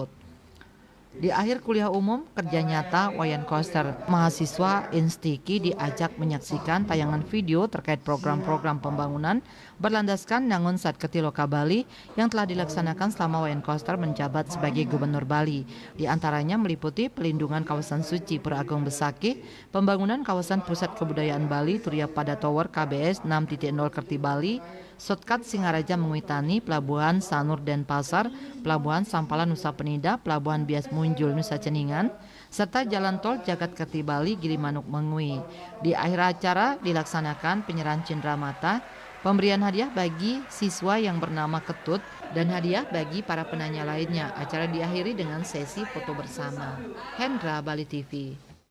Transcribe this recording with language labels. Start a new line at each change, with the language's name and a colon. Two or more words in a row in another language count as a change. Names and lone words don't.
Indonesian: Di akhir kuliah umum kerja nyata Wayan Koster, mahasiswa INSTIKI diajak menyaksikan tayangan video terkait program-program pembangunan berlandaskan Nangun Satketi Loka Bali yang telah dilaksanakan selama Wayan Koster menjabat sebagai Gubernur Bali. Di antaranya meliputi pelindungan kawasan suci Pura Agong Besakih, pembangunan kawasan Pusat Kebudayaan Bali Turiya Pada Tower KBS 6.0 Kerti Bali, Shortcut Singaraja Mengwitani, Pelabuhan Sanur Denpasar, Pelabuhan Sampala Nusa Penida, Pelabuhan Bias Munjul Nusa Ceningan, serta Jalan Tol Jagat Kerti Bali Gilimanuk Mengwi. Di akhir acara dilaksanakan penyerahan cendramata, pemberian hadiah bagi siswa yang bernama Ketut, dan hadiah bagi para penanya lainnya. Acara diakhiri dengan sesi foto bersama. Hendra, Bali TV.